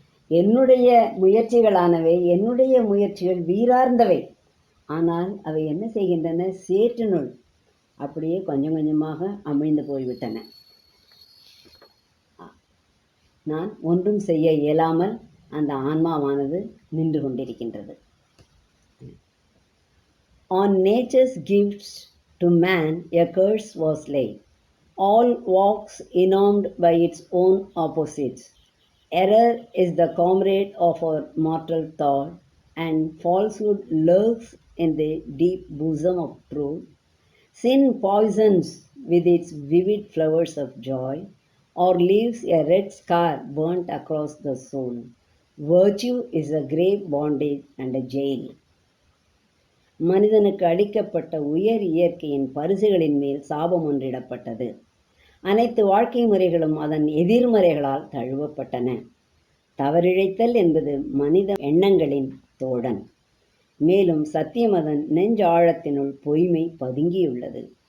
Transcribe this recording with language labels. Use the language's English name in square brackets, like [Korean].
[Tamil] என்னுடைய முயற்சிகளானவை, என்னுடைய முயற்சிகள் வீரார்ந்தவை. ஆனால் அவை என்ன செய்கின்றன? சேற்றினுள் அப்படியே கொஞ்சம் கொஞ்சமாக அமிழ்ந்து போய்விட்டன. நான் ஒன்றும் செய்ய இயலாமல் அந்த ஆன்மாவானது நின்று கொண்டிருக்கின்றது. [English] On nature's gifts to man a curse was laid. All walks enormed by its own opposites. Error is the comrade of our mortal thought, and falsehood lurks in the deep bosom of truth. Sin poisons with its vivid flowers of joy, or leaves a red scar burnt across the soul. Virtue is a grave bondage and a jail. [Tamil] மனிதனுக்கு அளிக்கப்பட்ட உயர் இயற்கையின் பரிசுகளின் மேல் சாபம் ஒன்றிடப்பட்டது. அனைத்து வாழ்க்கை முறைகளும் அதன் எதிர்மறைகளால் தழுவப்பட்டன. தவறிழைத்தல் என்பது மனித எண்ணங்களின் தோழன். மேலும் சத்தியம் அதன் நெஞ்சாழத்தினுள் பொய்மை பதுங்கியுள்ளது.